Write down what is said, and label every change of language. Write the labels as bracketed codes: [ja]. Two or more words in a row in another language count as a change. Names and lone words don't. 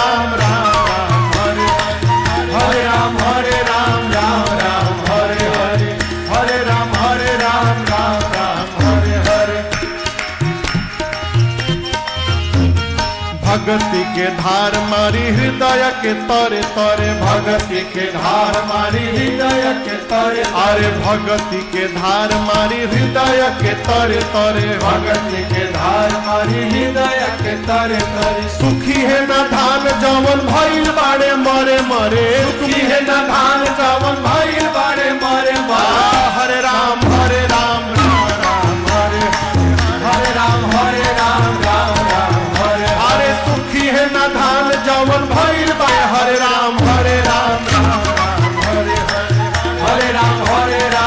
[bho] राम हरे हरे राम हरे हरे भगति के धार मारी हृदय के तरे तरे भगति के धार मारी हृदय के तरे अरे भगति के धार मारी हृदय के तरे तरे भगति के धार मारी हृदय के तरे तरे सुखी है न धान जवन भइल बाड़े मरे मरे सुखी है न धान जवन भइल बाड़े मरे मरे हरे राम हरे सुखी है न धान जवन भइल बा हरे राम हरे राम हरे राम हरे